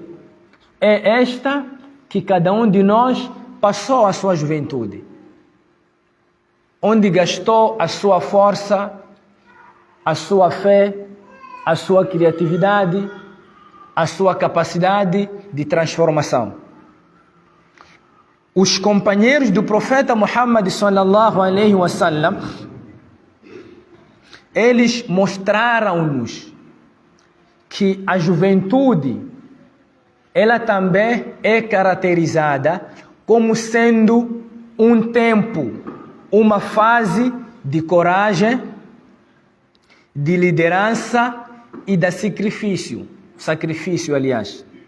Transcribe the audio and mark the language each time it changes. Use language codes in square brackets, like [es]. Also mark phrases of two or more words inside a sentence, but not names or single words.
[pt] É esta que cada um de nós passou a sua juventude. Onde gastou a sua força, a sua fé, a sua criatividade, a sua capacidade de transformação. Os companheiros do profeta Muhammad [ar] صلى الله عليه وسلم, [pt] eles mostraram-nos que a juventude, ela também é caracterizada como sendo um tempo, uma fase de coragem, de liderança e de sacrifício, aliás.